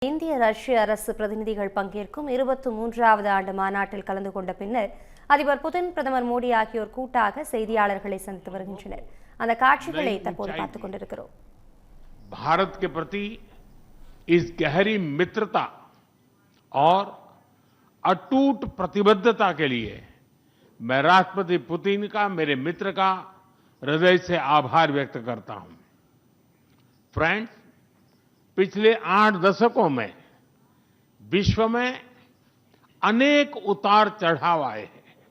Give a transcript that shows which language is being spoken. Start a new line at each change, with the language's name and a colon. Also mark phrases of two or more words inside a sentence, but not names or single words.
Tamil: இந்திய ரஷ்ய அரசு பிரதிநிதிகள் பங்கேற்கும் 23வது ஆண்டு மாநாட்டில் கலந்து கொண்ட பின்னர் அதிபர் புதின், பிரதமர் மோடி ஆகியோர் கூட்டாக செய்தியாளர்களை சந்தித்து வருகின்றனர். அந்த காட்சிகளை தற்போது பார்த்துக் கொண்டிருக்கிறோம்.
Hindi: भारत के प्रति इस गहरी मित्रता और अटूट प्रतिबद्धता के लिए मैं राष्ट्रपति पुतिन का, मेरे मित्र का हृदय से आभार व्यक्त करता हूं। फ्रेंड्स, पिछले 8 दशकों में विश्व में अनेक उतार चढ़ाव आए हैं।